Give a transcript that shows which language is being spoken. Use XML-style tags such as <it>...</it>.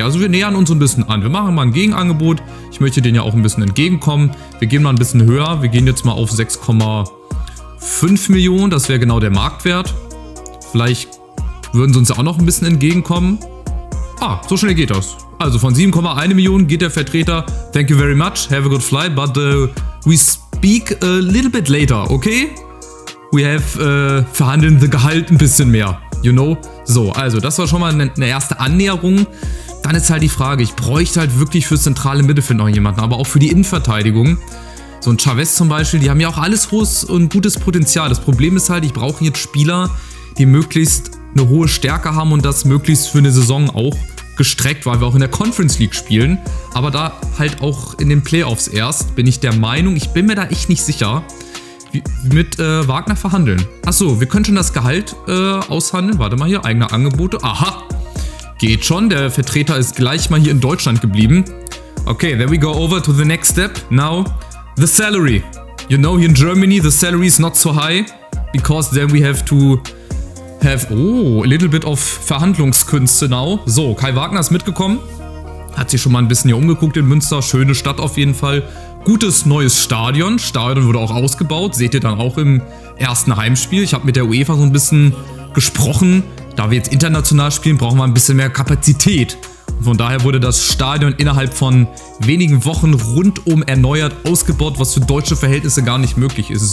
<de>Also wir nähern uns ein bisschen an. Wir machen mal ein Gegenangebot. Ich möchte denen ja auch ein bisschen entgegenkommen. Wir gehen mal ein bisschen höher. Wir gehen jetzt mal auf 6,5 Millionen. Das wäre genau der Marktwert. Vielleicht würden sie uns ja auch noch ein bisschen entgegenkommen. So schnell geht das. Also von 7,1 Millionen geht der Vertreter.</de> <en>Thank you very much. Have a good flight. But we speak a little bit later, okay? We have</en> <de>verhandeln</de> <en>the Gehalt</en> <de>ein bisschen mehr.</de> <en>You know?</en> <de>So, also das war schon mal eine erste Annäherung. Dann ist halt die Frage, ich bräuchte halt wirklich fürs zentrale Mittelfeld noch jemanden, aber auch für die Innenverteidigung. So ein Chavez zum Beispiel, die haben ja auch alles hohes und gutes Potenzial. Das Problem ist halt, ich brauche jetzt Spieler, die möglichst eine hohe Stärke haben und das möglichst für eine Saison auch gestreckt, weil wir auch in der Conference League spielen. Aber da halt auch in den Playoffs erst, bin ich der Meinung, ich bin mir da echt nicht sicher, mit Wagner verhandeln. Achso, wir können schon das Gehalt aushandeln. Warte mal hier, eigene Angebote. Aha, geht schon. Der Vertreter ist gleich mal hier in Deutschland geblieben.</de> <en>Okay, then we go over to the next step. Now, the salary. You know, here in Germany, the salary is not so high, because then we have to have, a little bit of Verhandlungskünste now.</en> <de>So, Kai Wagner ist mitgekommen. Hat sich schon mal ein bisschen hier umgeguckt in Münster. Schöne Stadt auf jeden Fall. Gutes neues Stadion. Stadion wurde auch ausgebaut. Seht ihr dann auch im ersten Heimspiel. Ich habe mit der UEFA so ein bisschen gesprochen. Da wir jetzt international spielen, brauchen wir ein bisschen mehr Kapazität. Und von daher wurde das Stadion innerhalb von wenigen Wochen rundum erneuert, ausgebaut, was für deutsche Verhältnisse gar nicht möglich ist.</de>